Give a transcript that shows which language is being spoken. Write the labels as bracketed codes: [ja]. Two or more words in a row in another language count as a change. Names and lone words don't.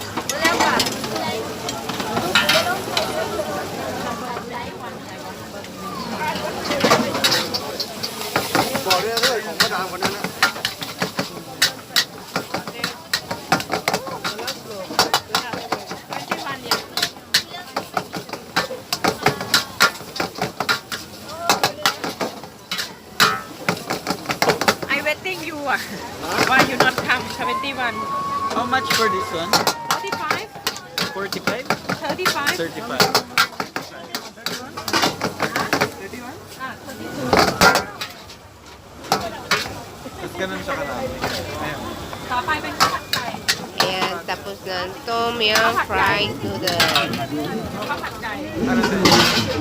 [th] บอกด้วยนะของพระดามคนนั้นนะ [en] I waiting you อ่ะ Why you not come 71 How much for this one? 35 45? 35 35. [tl] Tapos ganun siya karami. Ayan. [th] ต่อไปเป็นข้าวผัดไก่ [tl] Ayan, tapos na [en] Tom yum fried noodles. [th] ข้าวผัดไก่ [tl] Ano sa'yo?